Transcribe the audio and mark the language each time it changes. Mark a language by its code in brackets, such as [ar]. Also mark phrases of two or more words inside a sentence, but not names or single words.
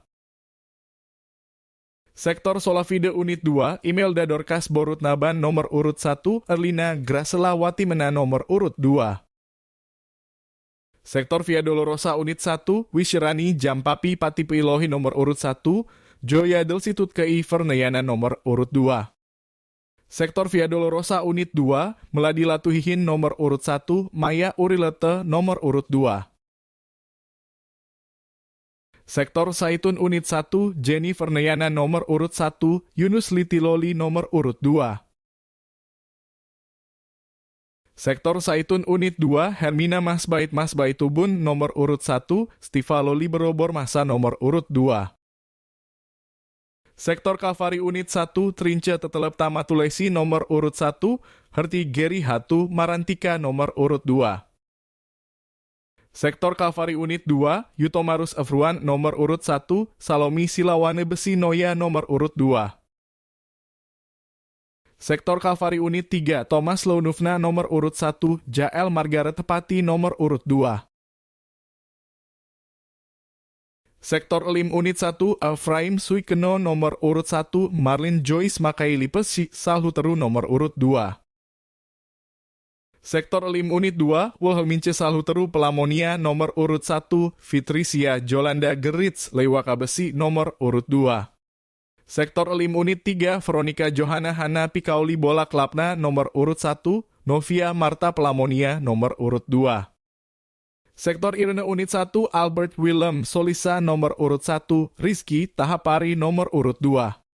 [id] Sektor Solavide Unit 2, Imelda Dorcas Borut Naban nomor urut 1, Erlina Gracela Watimena nomor urut 2. Sektor Via Dolorosa Unit 1, Wisherani Jampapi Pati Pilohi nomor urut 1, Joya Delsitut Kei Verneyana nomor urut 2. Sektor Via Dolorosa Unit 2, Meladi Latuhihin nomor urut 1, Maya Urilete nomor urut 2. Sektor Saitun Unit 1, Jenny Verneyana nomor urut 1, Yunus Litiloli nomor urut 2. Sektor Saitun Unit 2, Hermina Masbait Tubun nomor urut 1, Stiva Loli Berobor Masa nomor urut 2. Sektor Kalvari Unit 1, Trince Tetelepta Matulesi nomor urut 1, Herti Geri Hatu Marantika nomor urut 2. Sektor Kalvari Unit 2, Yutomarus Efruan nomor urut 1, Salomi Silawane Besi Noya nomor urut 2. Sektor Kalvari Unit 3, Thomas Launufna nomor urut 1, Jael Margaret Tepati nomor urut 2. Sektor Elim Unit 1, Efraim Suikeno nomor urut 1, Marlin Joyce Makaili Pesi Salhuteru nomor urut 2. Sektor Elim Unit 2, Wilhelmince Salhuteru Pelamonia nomor urut 1, Fitrisia Jolanda Geritz Lewaka Besi nomor urut 2. Sektor Elim Unit 3, Veronica Johanna Hana Pikauli Bola Klapna nomor urut 1, Novia Marta Pelamonia nomor urut 2. Sektor Irene Unit 1, Albert Willem Solisa nomor urut 1, Rizky Tahapari nomor urut 2.